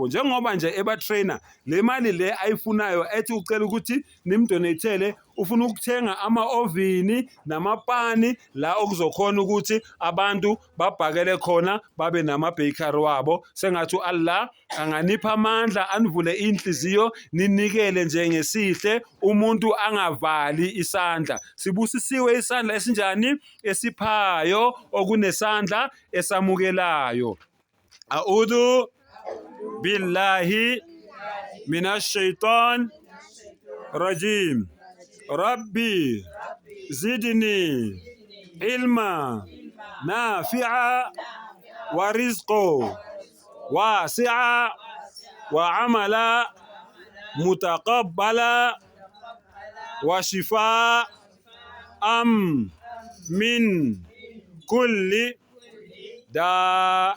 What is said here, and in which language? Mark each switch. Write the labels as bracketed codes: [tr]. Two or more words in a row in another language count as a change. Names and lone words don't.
[zu] Njengoba nje ebatrainer, le mali le ayifunayo ethi ucela ukuthi nimdonatele, ufuna ukuthenga ama-ovini namapani la okuzokhona ukuthi abantu babhakele khona babe nama-bakery wabo. Sengathi Allah anganipha amandla, anivule inhliziyo, ninikele nje ngesihle, umuntu angavali isandla. Sibusisiwe isandla esinjani? Esiphayo, okunesandla esamukelayo. [ar] أعوذ بالله من الشيطان الرجيم. ربي زدني علما نافعا ورزقا واسعا وعملا متقبلا وشفاء من كل داء.